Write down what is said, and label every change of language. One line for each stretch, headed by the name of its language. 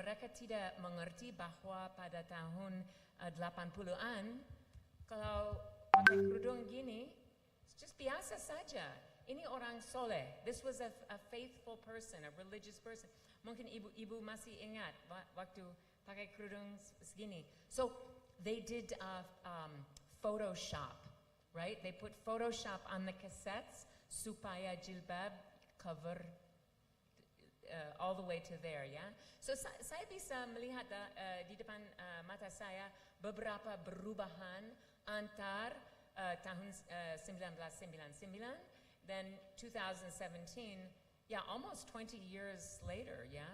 Indonesian: Mereka tidak mengerti bahwa pada tahun 80-an kalau pakai kerudung gini,
English: it's just
Indonesian: biasa saja. Ini orang soleh.
English: This was a faithful person, a religious person.
Indonesian: Mungkin ibu masih ingat waktu pakai kerudung segini.
English: So they did Photoshop, right? They put Photoshop on the cassettes
Indonesian: supaya
English: jilbab cover all the way to there, ya.
Indonesian: So saya bisa melihat di depan mata saya beberapa perubahan antar tahun 1999 then 2017, yeah,
English: almost 20 years later,
Indonesian: yeah.